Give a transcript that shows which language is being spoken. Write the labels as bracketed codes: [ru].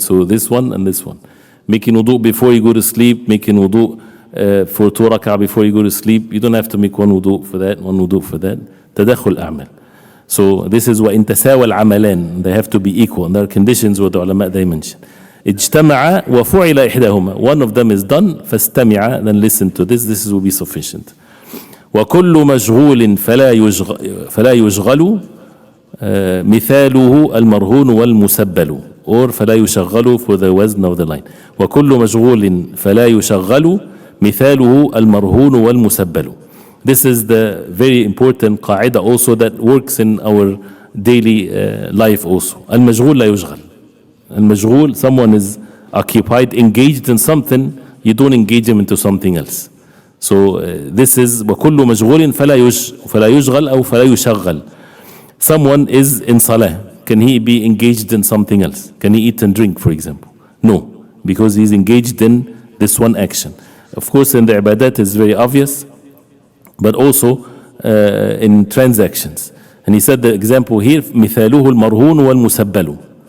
[en] So this one and this one. Making wudu before you go to sleep, making wudu for 2 rak'ah before you go to sleep. You don't have to make one wudu for that, one wudu for that. Tadakhul a'mal. So this is [ar] وإن تساوى العملان, [en] they have to be equal, and there are conditions with the ulama they mention. [ar] اجتمع وفعل إحداهما, [en] one of them is done, [ar] فاستمع, [en] then listen to this will be sufficient. [ar] وكل مشغول فلا يشغل مثاله المرهون والمسبل, [en] or [ar] فلا يشغل [en] for the wazn of the line. [ar] وكل مشغول فلا يشغل مثاله المرهون والمسبل. [en] This is the very important قاعدة also that works in our daily life also. [ar] المشغول لا يشغل. [en] المشغول, someone is occupied, engaged in something, you don't engage him into something else. So this is [ar] وكل مشغول فلا يشغل أو فلا يشغل. [en] Someone is in salah, can he be engaged in something else? Can he eat and drink, for example? No, because he's engaged in this one action. Of course, in the ibadat it's very obvious, but also in transactions. And he said the example here, [ar] مثاله المرهون والمسبل.